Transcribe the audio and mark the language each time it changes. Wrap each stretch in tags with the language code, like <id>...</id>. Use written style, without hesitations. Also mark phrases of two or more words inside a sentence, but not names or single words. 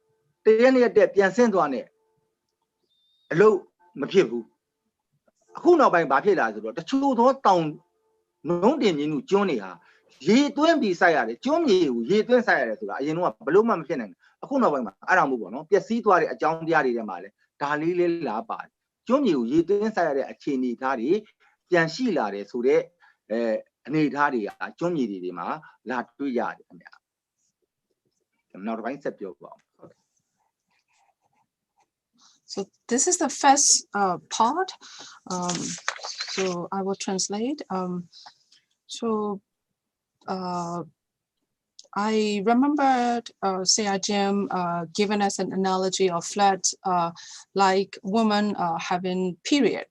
<my>1 ရက်2ရက်တက်ပြန်ဆင်းသွားနဲ့အလုပ်မဖြစ်ဘူးအခုနောက်ပိုင်းဘာဖြစ်လာဆိုတော့တချို့သောတောင်နှုံးတင်မြင်းတို့ကျွန်းတွေဟာရေသွင်းပြီးစိုက်ရတယ်ကျွန်းမြေကိုရေသွင်းစိုက်ရတယ်ဆိုတာအရင်တော့ဘလို့မှမဖြစ်နိုင်ဘူးအခုနောက်ပိုင်းမှာအဲ့ဒါမျိုးပေါ့နော်ပျက်စီးသွားတဲ့အကြောင်းတရားတွေထဲမှာလည်းဒါလေးလေးလာပါတယ်ကျွန်းမြေကိုရေသွင်းစိုက်ရတဲ့အခြေအနေသားတွေပြန်ရှိလာတယ်ဆိုတဲ့အနေအထားတွေကကျွန်းမြေတွေမှာလာတွေ့ရတယ်ခင်ဗျာနောက်တစ်ပိုင်းဆက်ပြောပါဦး</my> <en>So this is the first part. So I will translate. I remembered Seah Jim giving us an analogy of floods like women having periods.</en>